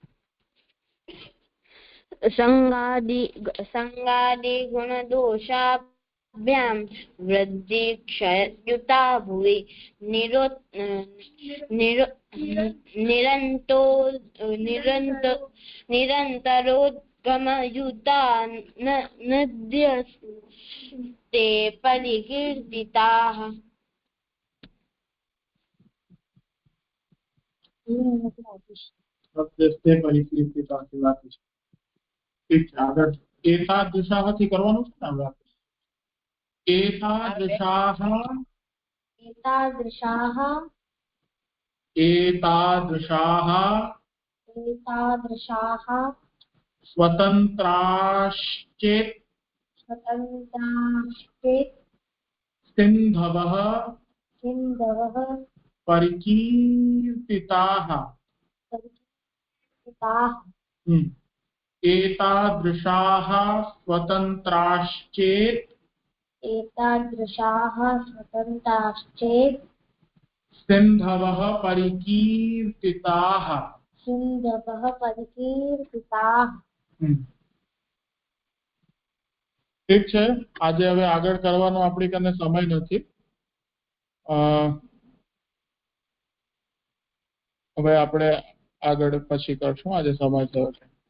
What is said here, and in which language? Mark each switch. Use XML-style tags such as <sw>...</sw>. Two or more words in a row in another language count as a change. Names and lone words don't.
<sa>संगादि गुणदोषाभ्यां वृद्धि क्षययुता भुवि निरन्तरोद्गमयुता नद्यस्ते परिकीर्तिताः प्रत्यस्ते परिकीर्तिता</sa> <gu>કહેવાતી છે. ઠીક છે, આગળ એતાદૃશાથી કરવાનું છે ને હવે આપણે.</gu> <sa>એતાદૃશાः एतादृशाः एतादृशाः एतादृशाः स्वतन्त्राश्चेत् स्वतन्त्राश्चेत् सिन्धवः सिन्धवः परिकीर्तिताः. परिकीर्तिताः एतादृशाः स्वतन्त्राश्चेत् एतादृशाः स्वतन्त्राश्चेत् सिन्धवः परिकीर्तिताः. सिन्धवः परिकीर्तिताः.</sa> <gu>ઠીક છે, આજે હવે આગળ કરવાનો આપણી કને સમય નથી. હવે આપણે આગળ પછી કરશું, આજે સમય થયો છે.</gu>